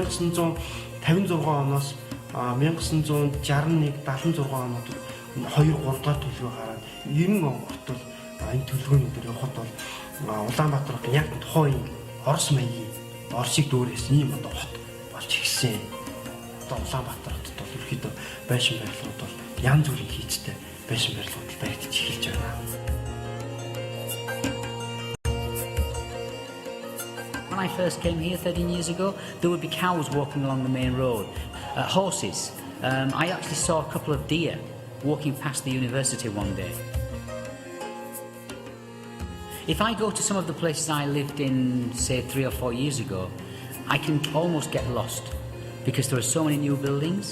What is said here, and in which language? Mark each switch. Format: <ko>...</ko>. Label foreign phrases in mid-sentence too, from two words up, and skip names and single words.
<mn>1956 оноос 1961-76 оноод 2-3 дахь төлөвөө гараад 90 он хүртэл энэ төлөвлөгөөний дээр явхад бол Улаанбаатар хот яг тухайн Орос маягийн Оросыг дүүрээс ийм одоо хот болж ирсэн. Одоо Улаанбаатар хотод бол ерөөхдөө байшин барилгууд бол янз бүрийн хийцтэй байшин барилгууд баригдаж эхэлж байна.</mn> <en>When I first came here 13 years ago, there would be cows walking along the main road, horses. I actually saw a couple of deer walking past the university one day. If I go to some of the places I lived in, say, 3 or 4 years ago, I can almost get lost because there are so many new buildings.</en>